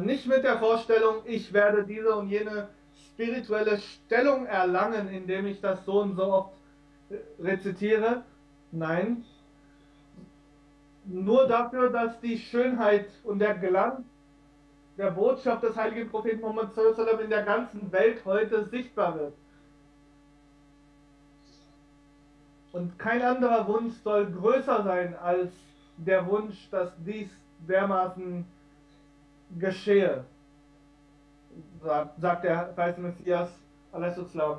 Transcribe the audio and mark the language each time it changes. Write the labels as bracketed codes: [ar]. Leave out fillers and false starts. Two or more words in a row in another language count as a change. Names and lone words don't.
[de] Nicht mit der Vorstellung, ich werde diese und jene spirituelle Stellung erlangen, indem ich das so und so oft rezitiere. Nein, nur dafür, dass die Schönheit und der Glanz der Botschaft des heiligen Propheten Muhammad [ar] صلى الله عليه وسلم [de] in der ganzen Welt heute sichtbar wird. Und kein anderer Wunsch soll größer sein als der Wunsch, dass dies dermaßen geschehe, sagt der verheißene Messias a.s.